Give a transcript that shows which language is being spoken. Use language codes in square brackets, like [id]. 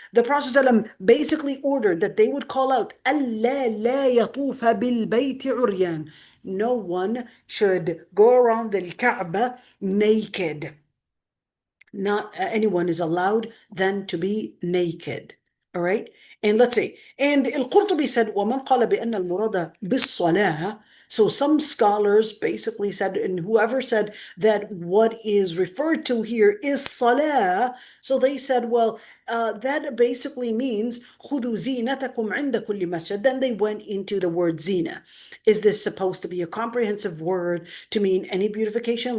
[en] The Prophet ﷺ basically ordered that they would call out, [ar] "Allah la yatufa bil bayt uryan." [en] No one should go around the Kaaba naked. Not anyone is allowed then to be naked. All right. And let's see. And Al-Qurtubi said, [ar] وَمَنْ قَالَ بِأَنَّ الْمُرَادَ بِالصَّلَاةِ. [en] So some scholars basically said, and whoever said that what is referred to here is salah, so they said, well, that basically means [ar] خُذُوا زِينَتَكُمْ عِنْدَ كُلِّ مَسْجِدٍ. [en] Then they went into the word zina. Is this supposed to be a comprehensive word to mean any beautification?